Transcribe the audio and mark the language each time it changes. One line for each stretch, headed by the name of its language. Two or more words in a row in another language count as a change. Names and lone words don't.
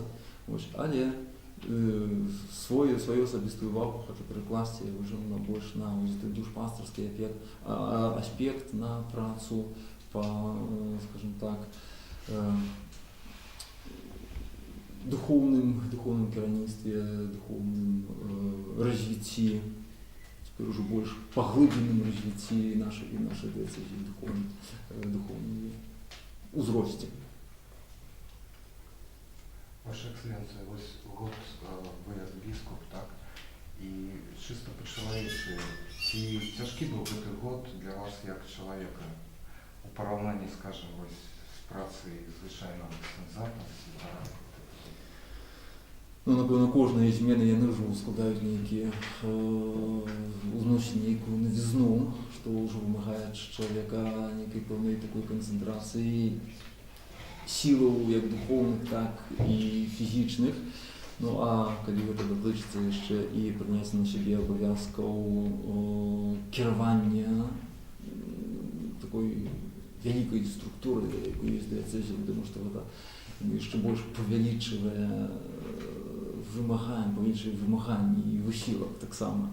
Belarusian: Але сваю асабістую увагу хочу перакласці ўжо больш на душпастарскі аспект, на працу па,
Russian: скажем так,
Belarusian: духовным кіраўніцтве, духовным развіцці, цяпер ужо больш паглыбленым развіцці нашай дыяцэзіі, духовным узросце.
Ukrainian: Ваша Экселленція, ось год ви як біскуп, так? І чисто по-чоловічі, ці тяжкий був цей год для вас як чоловіка у порівнянні, скажімо, ось з працею звичайного цензата,
Belarusian: Напевно, кожної зміни яны ўжо складаюць нейкія узносіць нейкую навізну, што ўжо вымагае ад чалавека нейкай пэўнай такой канцэнтрацыі сілаў як духоўных, так і фізічных. Ну а калі гэта датычыцца яшчэ і прыняць на сябе абавязкаў кіравання такой вялікай структуры, якой ёсць дыяцэзія, думаю, што гэта яшчэ больш павялічвае вымаганні і высілак таксама.